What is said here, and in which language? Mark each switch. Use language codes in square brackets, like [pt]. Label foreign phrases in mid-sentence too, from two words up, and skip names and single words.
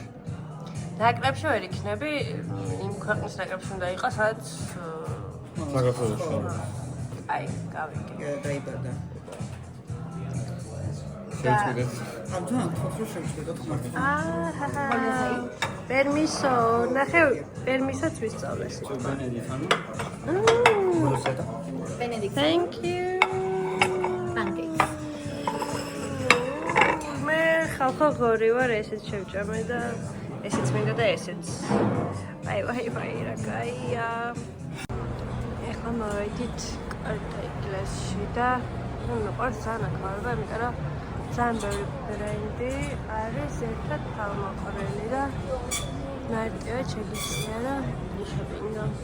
[ka] ნაკრებში ვერ იქნები იმ ქვეყნის ნაკრებში უნდა იყოს სადაც საქართველოში აი გავიგე დაიბადა შევწყვეტეთ ამიტომ ხო შევწყვეტოთ მართლა პერმისო ნახე პერმისოც ვისწავლე სიტყვა [en] Thank you pancakes [ka] მე ხალხო ღორი ვარ ესეც შევჭამე და ესეც მინდა და ესეც აი რა კაია ეხლა მოვედით კარტა ეკლესიაში და ნუ მიყვარს ძალიან აქაურება იმიტომ რომ ძალიან ბევრი ბრენდი არის ერთად თავმოყრილი და მარტივად შეგიძლია რომ შეგინდო